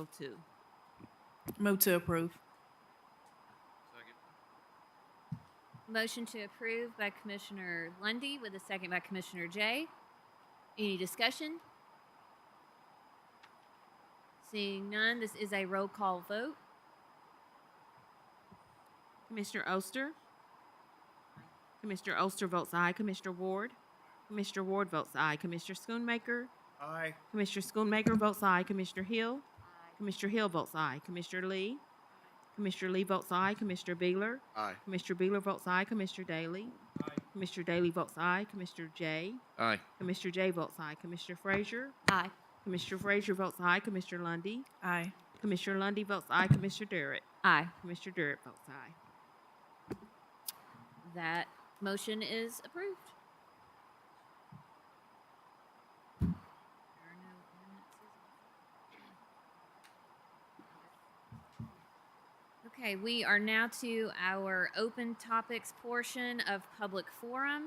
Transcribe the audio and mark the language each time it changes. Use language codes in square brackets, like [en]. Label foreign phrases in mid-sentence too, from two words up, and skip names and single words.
[en] Move to approve. Motion to approve by Commissioner Lundy with a second by Commissioner J. Any discussion? Seeing none, this is a roll call vote. Commissioner Oster. Commissioner Oster votes aye. Commissioner Ward. Commissioner Ward votes aye. Commissioner Schoonmaker. Aye. Commissioner Schoonmaker votes aye. Commissioner Hill. Aye. Commissioner Hill votes aye. Commissioner Lee. Commissioner Lee votes aye. Commissioner Beeler. Aye. Commissioner Beeler votes aye. Commissioner Daly. Aye. Commissioner Daly votes aye. Commissioner J. Aye. Commissioner J votes aye. Commissioner Frazier. Aye. Commissioner Frazier votes aye. Commissioner Lundy. Aye. Commissioner Lundy votes aye. Commissioner Durrett. Aye. Commissioner Durrett votes aye. That motion is approved. Okay, we are now to our open topics portion of public forum.